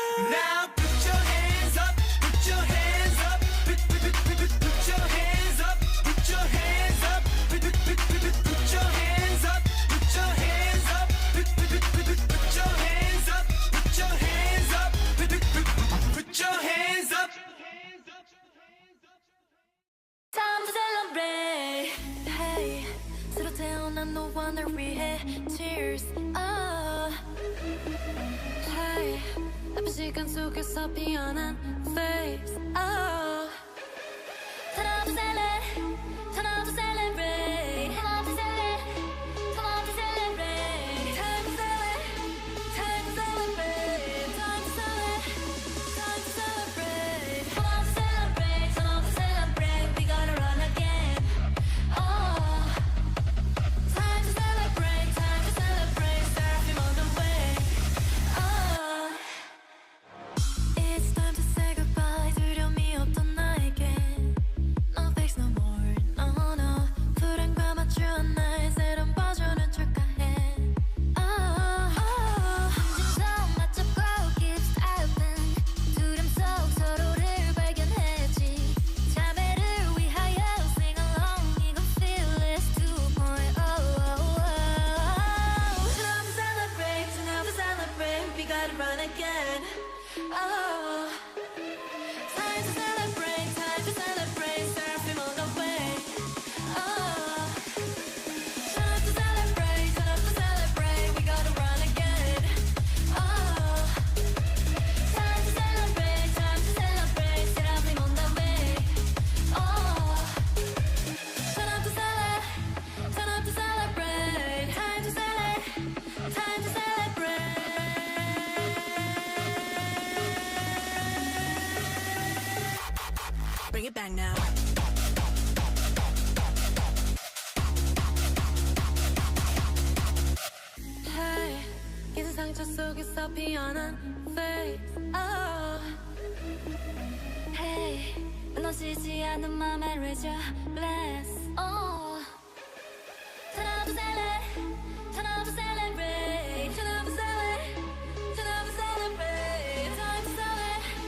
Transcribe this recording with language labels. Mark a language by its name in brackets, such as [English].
[English] Now put your hands up put your hands up put your hands up put your hands up put your hands up put your hands up put your hands up put your hands up put your hands up put your hands up Time to celebrate. [Korean] Hey, 새로 태어난 너와를 위해 cheers. Oh, hey, 나쁜 시간 속에서 피어난 face. [English] Oh, turn up to celebrate. Turn up to celebrate. Turn up to celebrate. Turn up to celebrate. Time to celebrate. Time to celebrate. Time to celebrate. Time to celebrate. Turn up to celebrate. Turn up to celebrate. We gotta run again. Oh, time to celebrate. Time to celebrate. Surfing on the way. Oh, it's time to say goodbye. [Korean] 두려움이 없던 나에게. [English] No fix no more. No no. [Korean] 불안과 맞추는 날 새로운 버전을 축하해. [English] Oh, [Korean] 심장 맞잡고 [English] keep stepping. [Korean] 두려움 속 서로를 발견했지. 자매를 위하여 [English] sing along. 이건 fearless 2.0. Time to celebrate. Time to celebrate. We gotta run again. Oh, time to celebrate. Time to celebrate. Surfing on the way. Oh, time to celebrate. Time to celebrate. We gotta run again. Oh, time to celebrate. Time to celebrate. Surfing on the way. Oh, time to celebrate. Time to celebrate. Time to celebrate. Time to celebrate. Bring it back now. [Korean] Hey, 긴 상처 속에서 피어난 face. [English] Oh, hey, [Korean] 무너지지 않는 맘에 [English] raise your glass. Oh, turn up to celebrate. Turn up to celebrate. Turn up to celebrate. Turn up to celebrate. Time to celebrate.